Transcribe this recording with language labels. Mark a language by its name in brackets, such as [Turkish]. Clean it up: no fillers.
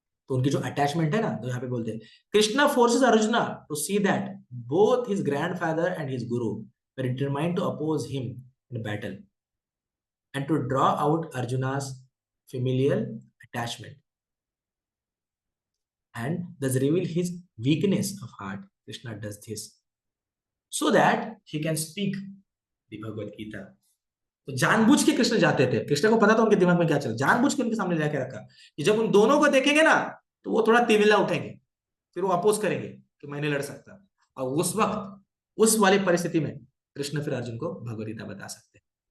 [Hindi] तो उनकी जो अटैचमेंट है ना, तो यहाँ पे बोलते हैं [English] Krishna forces Arjuna to see that both his grandfather and his guru were determined to oppose him in battle and to draw out Arjuna's familial attachment and thus reveal his weakness of heart. Krishna does this so that he can speak the Bhagavad Gita. [Hindi] तो जानबूझ के कृष्ण जाते थे, कृष्ण को पता था उनके दिमाग में क्या चल, जानबूझ के उनके सामने जाके रखा कि जब उन दोनों को देखेंगे ना तो वो थोड़ा तिविला उठेंगे, फिर वो अपोज करेंगे कि मैं नहीं लड़ सकता। और उस वक्त उस वाली परिस्थिति में कृष्ण फिर अर्जुन को भगवद गीता बता सकते हैं।